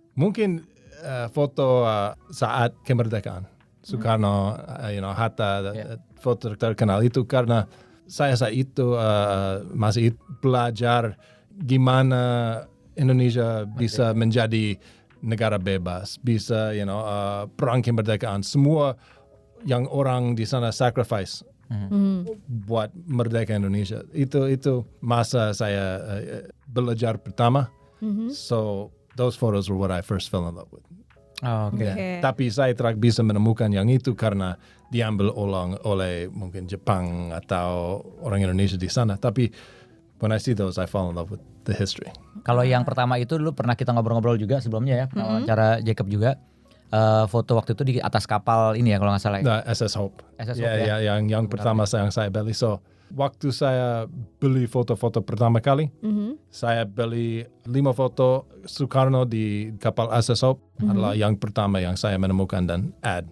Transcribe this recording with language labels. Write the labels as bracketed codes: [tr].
[id] Mungkin foto saat kemerdekaan Soekarno, Hatta, foto terkenal itu karena saya saat itu masih belajar gimana Indonesia bisa menjadi negara bebas, bisa perang kemerdekaan, semua yang orang di sana sacrifice buat merdeka Indonesia. Itu masa saya belajar pertama. [en] So those photos were what I first fell in love with. [id] Oh, oke. Tapi saya tidak bisa menemukan yang itu karena diambil ulang oleh mungkin Jepang atau orang Indonesia di sana. Tapi [en] when I see those, I fall in love with the history. [id] Kalau yang pertama itu dulu pernah kita ngobrol-ngobrol juga sebelumnya ya, wawancara Jacob juga. Foto waktu itu di atas kapal ini ya kalau nggak salah. SS Hope. SS Ya, Hope, ya. yang pertama yang saya beli. So waktu saya beli foto-foto pertama kali, saya beli 5 foto Soekarno di kapal SS Hope adalah yang pertama yang saya menemukan dan add.